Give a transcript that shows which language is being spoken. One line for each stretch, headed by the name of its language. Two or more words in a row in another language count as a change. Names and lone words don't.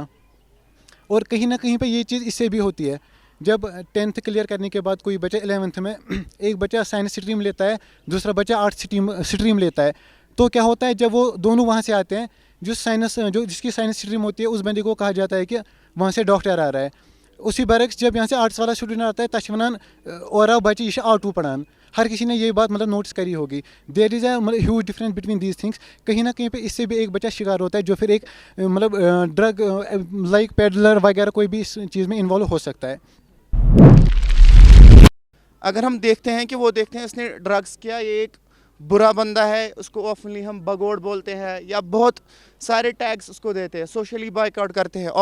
Urdu: اور کہیں نہ کہیں پہ یہ چیز اس سے بھی ہوتی ہے، جب 10th کلیئر کرنے کے بعد کوئی بچہ 11th میں ایک بچہ
English: science stream
Urdu: لیتا ہے، دوسرا بچہ
English: arts stream
Urdu: لیتا ہے. تو کیا ہوتا ہے جب وہ دونوں وہاں سے آتے ہیں، جس کی
English: science stream
Urdu: ہوتی ہے اس بندے کو کہا جاتا ہے کہ وہاں سے ڈاکٹر آ رہا ہے. اسی برعکس جب یہاں سے آرٹس والا اسٹوڈنٹ آتا ہے
Kashmiri: تش ونان اور بچہ یہ آرٹو پڑھان.
Urdu: ہر کسی نے یہ بات مطلب نوٹس کری ہوگی.
English: there is a مطلب huge difference between these things.
Urdu: کہیں نہ کہیں پہ اس سے بھی ایک بچہ شکار ہوتا ہے جو پھر ایک مطلب
English: drug like peddler
Urdu: وغیرہ کوئی بھی اس چیز میں انوالو ہو سکتا ہے. اگر ہم دیکھتے ہیں کہ وہ دیکھتے ہیں اس نے ڈرگس کیا، یہ ایک برا بندہ ہے، اس کو آفنلی ہم بگوڑ بولتے ہیں یا بہت سارے ٹیگس اس کو دیتے ہیں،
English: socially bike out
Urdu: کرتے ہیں.